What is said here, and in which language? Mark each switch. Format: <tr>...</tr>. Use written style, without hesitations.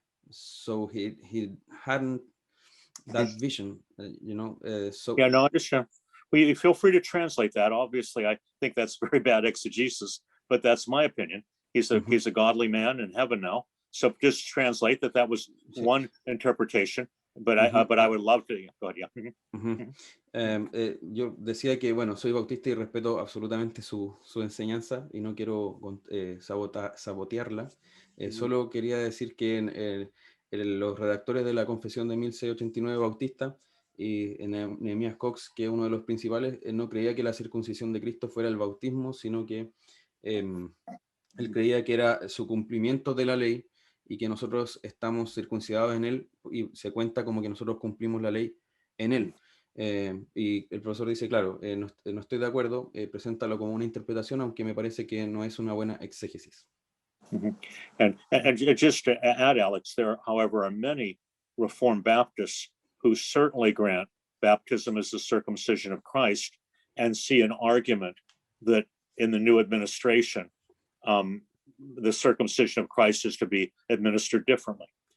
<en>So he hadn't that vision, so yeah, no, I understand. We feel free to translate that. Obviously, I think that's very bad exegesis, but that's my opinion. He's a godly man in heaven now. So just translate that was one interpretation. But I would love to go ahead. Yeah.</en> <es>Yo decía que, bueno, soy bautista y respeto absolutamente su enseñanza y no quiero sabotearla. Solo quería decir que los redactores de la Confesión de 1689 Bautista y Nehemías Cox, que es uno de los principales, no creía que la circuncisión de Cristo fuera el bautismo, sino que él creía que era su cumplimiento de la ley y que nosotros estamos circuncidados en él y se cuenta como que nosotros cumplimos la ley en él. Y el profesor dice, claro, no estoy de acuerdo, preséntalo como una interpretación, aunque me parece que no es una buena exégesis.</es> <en>And just to add, Alex, there, however, are many Reformed Baptists who certainly grant baptism as the circumcision of Christ and see an argument that in the new administration, the circumcision of Christ is to be administered differently.</en>